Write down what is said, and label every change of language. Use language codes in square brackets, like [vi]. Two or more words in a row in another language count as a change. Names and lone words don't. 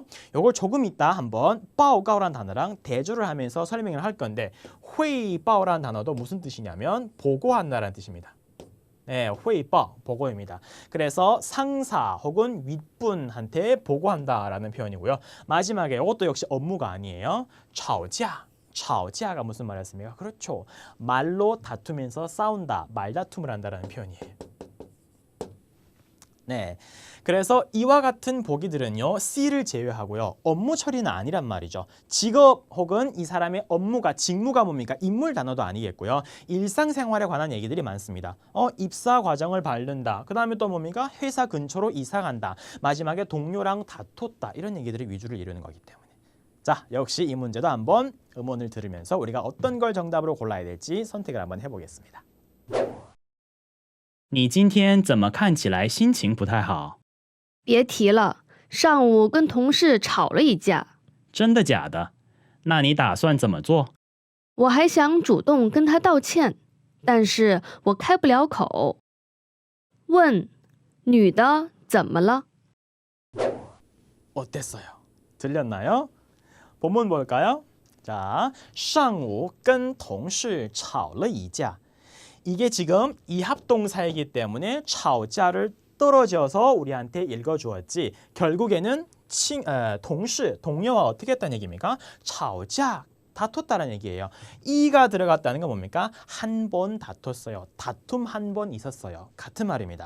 [ko] 요걸 조금 이따 한번 报告 라는 단어랑 대조를 하면서 설명을 할 건데 汇报 라는 단어도 무슨 뜻이냐면 보고한다라는 뜻입니다. 네, 汇报, 보고입니다. 그래서 상사 혹은 윗분한테 보고한다라는 표현이고요. 마지막에 이것도 역시 업무가 아니에요. 吵架. 吵架 가 무슨 말이었습니까? 그렇죠. 말로 다투면서 싸운다, 말다툼을 한다라는 표현이에요. 네, 그래서 이와 같은 보기들은요, C를 제외하고요, 업무 처리는 아니란 말이죠. 직업 혹은 이 사람의 업무가, 직무가 뭡니까? 인물 단어도 아니겠고요. 일상생활에 관한 얘기들이 많습니다. 입사 과정을 밟는다. 그 다음에 또 뭡니까? 회사 근처로 이사 간다. 마지막에 동료랑 다퉜다. 이런 얘기들이 위주를 이루는 거기 때문에. 자, 역시 이 문제도 한번 음원을 들으면서 우리가 어떤 걸 정답으로 골라야 될지 선택을 한번 해보겠습니다. [zh] 你今天怎么看起来心情不太好？别提了，上午跟同事吵了一架，真的假的？那你打算怎么做？我还想主动跟他道歉，但是我开不了口。问，女的怎么了？ [ko] 어땠어요? 들렸나요? 본문 볼까요? 자, [zh] 上午跟同事吵了一架. [ko] 이게 지금 이합동사이기 때문에 吵架 를 떨어져서 우리한테 읽어주었지. 결국에는 동료와 어떻게 했다는 얘기입니까? 吵架, 다퉜다는 얘기예요. 이가 들어갔다는 건 뭡니까? 한 번 다퉜어요. 다툼 한 번 있었어요. 같은 말입니다.